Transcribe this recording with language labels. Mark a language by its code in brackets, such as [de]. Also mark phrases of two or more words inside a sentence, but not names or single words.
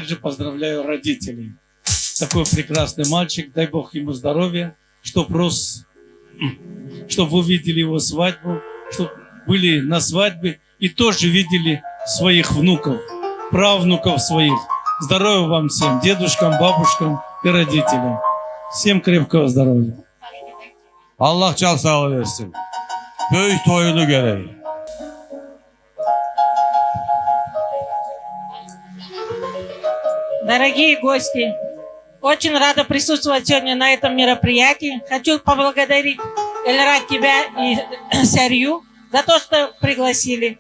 [ru] И также поздравляю родителей. такой прекрасный мальчик, дай Бог ему здоровья, чтобы рос, чтобы вы видели его свадьбу, чтобы были на свадьбе и тоже видели своих внуков, правнуков своих. Здоровья вам всем, дедушкам, бабушкам и родителям. Всем крепкого здоровья. [az] Allah can sağlığı versin. Böyük toyunu görək. [ru] Дорогие гости, очень рада присутствовать сегодня на этом мероприятии. Хочу поблагодарить Эльра, тебя и Сарью за то, что пригласили.